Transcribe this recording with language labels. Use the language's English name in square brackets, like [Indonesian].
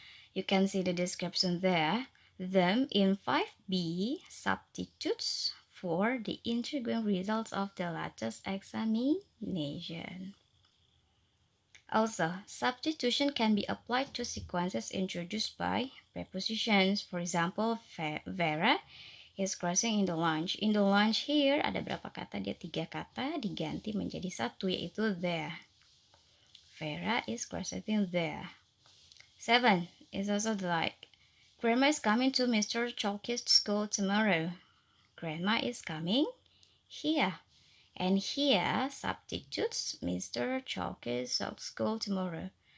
[English] You can see the description there. Them in 5b substitutes for the intriguing results of the latest examination. Also, substitution can be applied to sequences introduced by prepositions. For example, Vera is crossing in the lunch. In the lunch here [Indonesian] ada berapa kata? Dia 3 kata diganti menjadi satu, yaitu there. [English] Vera is crossing there. 7 is also like Grandma is coming to Mr. Chalky's school tomorrow. Grandma is coming here. And here substitutes Mr. Chalky's school tomorrow.